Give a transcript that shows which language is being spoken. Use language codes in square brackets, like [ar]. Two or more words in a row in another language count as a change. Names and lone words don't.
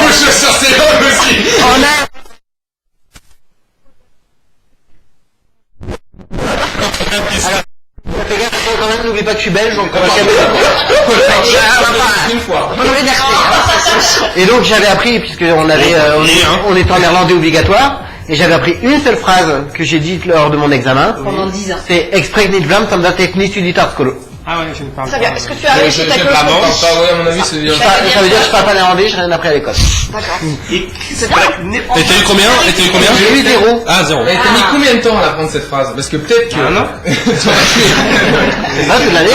[fr] En fais gaffe, quand même, n'oublie pas que je suis belge, donc on va calmer. Une fois. Et donc j'avais appris, puisque on était en néerlandais obligatoire, et j'avais appris une seule phrase que j'ai dite lors de mon examen. Pendant 10 ans. C'est [nl] "Express niet vlam, tam dat ik niet studie taskolo". [fr] Ah ouais, je ne parle Très pas. bien. Est-ce que tu as réussi ta clause? À mon avis, c'est bien. Ça veut dire que je parle pas néerlandais, j'ai rien appris à l'école. D'accord. C'est pas Et t'as eu combien? J'ai eu 0. Ah, 0. Et t'as mis combien de temps à apprendre cette phrase? Parce que peut-être que. Un an. C'est ça, toute l'année.